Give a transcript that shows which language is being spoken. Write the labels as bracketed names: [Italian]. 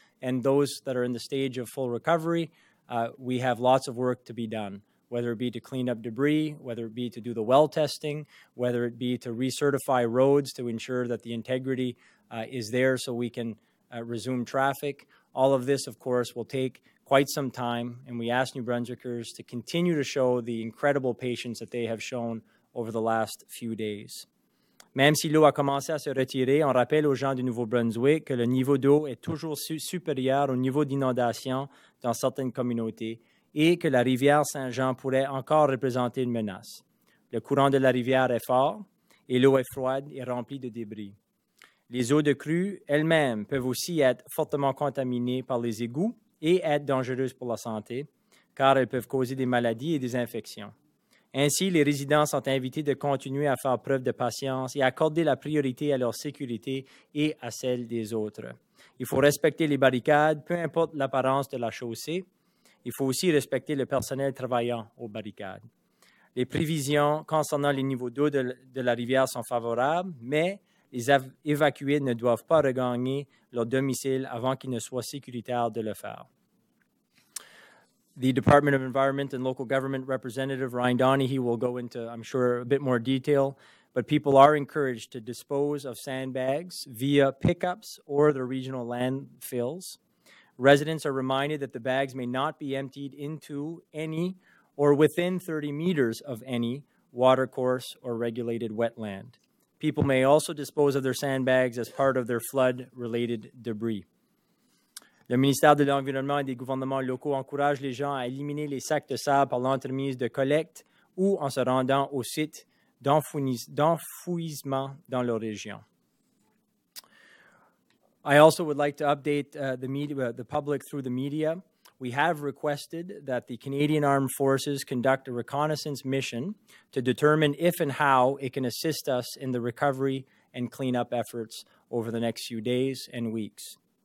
[English] And those that are in the stage of full recovery, we have lots of work to be done, whether it be to clean up debris, whether it be to do the well testing, whether it be to recertify roads to ensure that the integrity is there so we can resume traffic. All of this, of course, will take quite some time, and we ask New Brunswickers to continue to show the incredible patience that they have shown over the last few days. [French] Même si l'eau a commencé à se retirer, on rappelle aux gens du Nouveau-Brunswick que le niveau d'eau est toujours supérieur au niveau d'inondation dans certaines communautés et que la rivière Saint-Jean pourrait encore représenter une menace. Le courant de la rivière est fort et l'eau est froide et remplie de débris. Les eaux de crue elles-mêmes peuvent aussi être fortement contaminées par les égouts et être dangereuses pour la santé, car elles peuvent causer des maladies et des infections. Ainsi, les résidents sont invités de continuer à faire preuve de patience et à accorder la priorité à leur sécurité et à celle des autres. Il faut respecter les barricades, peu importe l'apparence de la chaussée. Il faut aussi respecter le personnel travaillant aux barricades. Les prévisions concernant les niveaux d'eau de la rivière sont favorables, mais les évacués ne doivent pas regagner leur domicile avant qu'il ne soit sécuritaire de le faire. [English] The Department of Environment and Local Government Representative Ryan Donahue will go into, I'm sure, a bit more detail, but people are encouraged to dispose of sandbags via pickups or the regional landfills. Residents are reminded that the bags may not be emptied into any or within 30 meters of any watercourse or regulated wetland. People may also dispose of their sandbags as part of their flood-related debris. [French] Le ministère de l'Environnement et des gouvernements locaux encourage les gens à éliminer les sacs de sable par l'entremise de collecte ou en se rendant au site d'enfouissement dans leur région. [English] I also would like to update the public through the media. We have requested that the Canadian Armed Forces conduct a reconnaissance mission to determine if and how it can assist us in the recovery and cleanup efforts over the next few days and weeks.